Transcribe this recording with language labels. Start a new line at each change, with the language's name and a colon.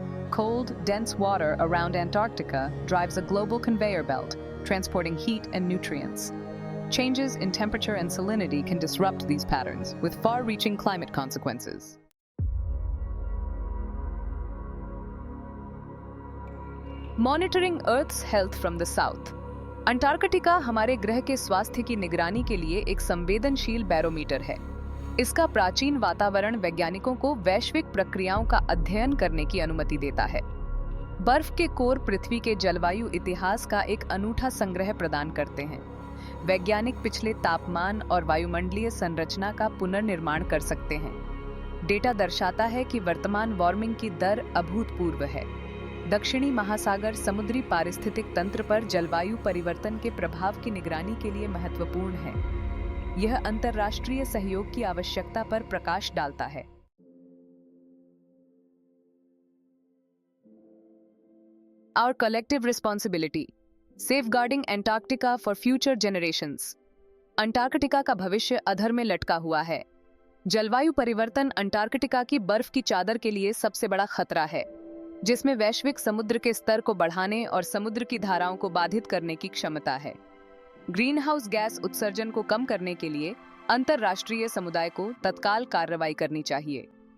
English: Cold, dense water around Antarctica drives a global conveyor belt, transporting heat and nutrients. Changes in temperature and salinity can disrupt these patterns, with far-reaching climate consequences. Monitoring Earth's health from the south.
Hindi: Antarctica हमारे ग्रह के स्वास्थ्य की निगरानी के लिए एक संवेदनशील बैरोमीटर है। इसका प्राचीन वातावरण वैज्ञानिकों को वैश्विक प्रक्रियाओं का अध्ययन करने की अनुमति देता है। बर्फ के कोर पृथ्वी के जलवायु इतिहास का एक अनूठा संग्रह प्रदान करते हैं। वैज्ञानिक पिछले तापमान और वायुमंडलीय संरचना का पुनर्निर्माण कर सकते हैं। डेटा दर्शाता है कि वर्तमान वार्मिंग की दर अभूतपूर्व है। दक्षिणी महासागर समुद्री पारिस्थितिक तंत्र पर जलवायु परिवर्तन के प्रभाव की निगरानी के लिए महत्वपूर्ण है। यह अंतर्राष्ट्रीय सहयोग की आवश्यकता पर प्रकाश डालता है।
English: Our collective responsibility, safeguarding Antarctica for future generations.
Hindi: Antarctica का भविष्य अधर में लटका हुआ है। जलवायु परिवर्तन अंटार्कटिका की बर्फ की चादर के लिए सबसे बड़ा खतरा है, जिसमें वैश्विक समुद्र के स्तर को बढ़ाने और समुद्र की धाराओं को बाधित करने की क्षमता है। ग्रीन हाउस गैस उत्सर्जन को कम करने के लिए अंतर्राष्ट्रीय समुदाय को तत्काल कार्रवाई करनी चाहिए।